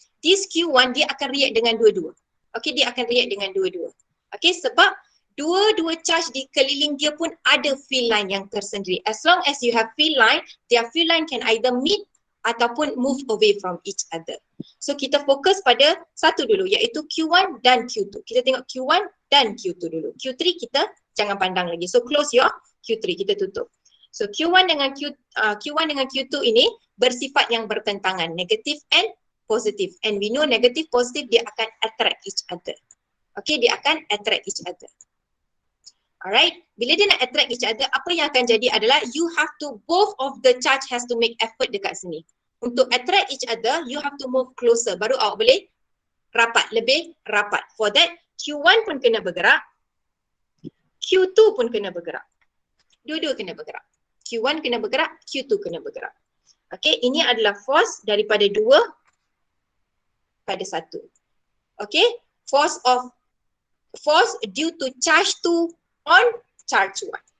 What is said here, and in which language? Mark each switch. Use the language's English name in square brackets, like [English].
[Malay] This Q1 dia akan react dengan dua-dua. Okay, dia akan react dengan dua-dua. Okay, sebab dua-dua charge di keliling dia pun ada field line yang tersendiri. [English] As long as you have field line, their field line can either meet [Malay] ataupun [English] move away from each other. [Malay] So kita fokus pada satu dulu iaitu Q1 dan Q2. Kita tengok Q1 dan Q2 dulu. Q3 kita jangan pandang lagi. So close your Q3, kita tutup. So Q1 dengan Q2 ini bersifat yang bertentangan, [English] negative and positive. And we know negative positive dia akan attract each other. Okay, dia akan attract each other. Alright, [Malay] bila dia nak [English] attract each other, [Malay] apa yang akan jadi adalah [English] you have to, both of the charge has to make effort dekat sini. Untuk attract each other, you have to move closer. [Malay] Baru awak boleh rapat, lebih rapat. [English] For that, [Malay] Q1 pun kena bergerak, Q2 pun kena bergerak. Dua-dua kena bergerak. Q1 kena bergerak, Q2 kena bergerak. Okay, ini adalah force daripada 2 pada 1. [English] Okay, force due to charge 2 on charge 1.